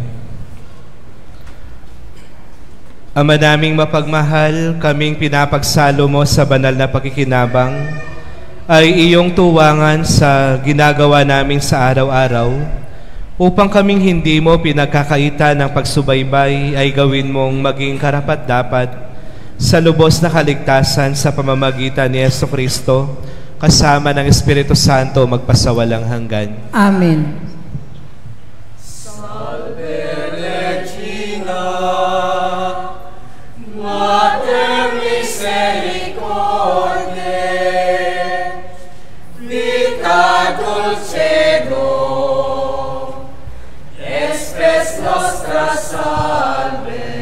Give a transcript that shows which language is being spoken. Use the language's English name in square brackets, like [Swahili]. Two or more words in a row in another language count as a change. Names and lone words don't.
[Filipino] Ama naming mapagmahal, kaming pinapagsalo mo sa banal na pakikinabang ay iyong tuwangan sa ginagawa namin sa araw-araw upang kaming hindi mo pinagkakaitan ng pagsubaybay ay gawin mong maging karapat-dapat sa lubos na kaligtasan sa pamamagitan ni Jesucristo kasama ng Espiritu Santo magpasawalang hanggan. Amen. [Latin] Salve Regina, Mater Misericordiae, vita dulcedo, espes nostra salve.